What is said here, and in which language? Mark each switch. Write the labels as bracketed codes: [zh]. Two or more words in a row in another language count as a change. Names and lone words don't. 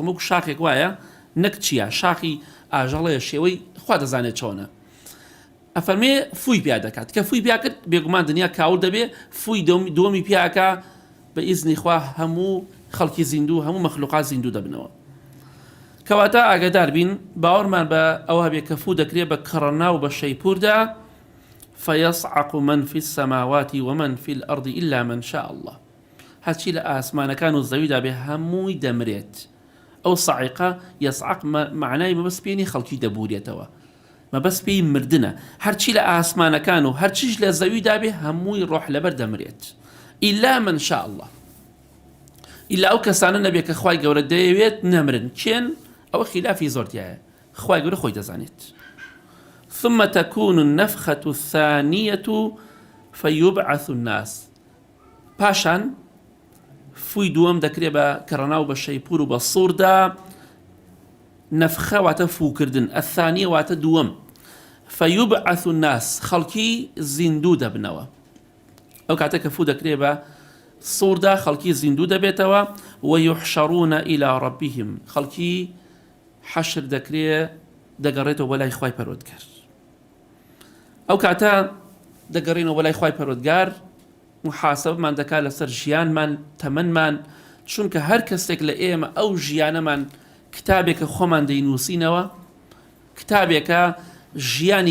[ckb] وەکو شاخێک وایە نەک چییە شاخی ئاژەڵەیە شێوەی خوا دەزانێت چۆنە ئەفەرمێ فووی پیا دەکات کە فووی پیا کرد بێگومان دنیا کاول دەبێ فووی دووەمی پیاکە بە ئیزنی خوا هەموو خەڵکی زیندوو هەموو مەخلوقات زیندوو دەبنەوە کەواتە ئاگادار بین باوەڕمان بە ئەوە هەبێ کە فوو دەکرێ بە کەڕەناو بە شەیپوردا [ar] فيصعق من في السماوات ومن في الأرض إلا من شاء الله [ckb] هەرچی لە ئاسمانەکان و زەویدا بێ هەمووی دەمرێت ئەو صعیقە یەصعق معنای مەبەست پێی خەڵکی دەبورێتەوە مەبەست پێی مردنە هەرچی لە ئاسمانەکان و هەرچیش لە زەویدا بێ هەمووی ڕۆح لەبەر دەمرێت إلا [ar] من شاء الله إلا [ckb] ئەو کەسانە نەبێ کە خوای گەورە دەیەوێت نەمرن چێن ئەوە خلافی زۆرتیایە خوای گەورە خۆی دەزانێت [ar] ثم تكون النفخة الثانية فيبعث الناس [ckb] پاشان فوی دووەم دەکرێ بە کەڕەناو بە شەیپور و بە سووردا نەفخە واتە فووکردن الثانیە واتە دووەم [ar] فيبعث الناس [ckb] خەڵکی زیندوو دەبنەوە ئەو کاتە کە فوو دەکرێ بە سووردا خەڵکی زیندوو دەبێتەوە [ar] ويحشرون إلى ربهم [ckb] خەڵکی حەشر دەکرێ دەگەڕێتەوە بۆ لای خوای پەروەردگار ئەو کاتە دەگەڕینەوە بەلای خوای پەروەردگار محاسبەمان دەکات لەسەر ژیانمان تەمەنمان چونکە هەر کەسێک لە ئێمە ئەو ژیانەمان کتابێکە خۆمان دەینووسینەوە کتابێکە ژیانی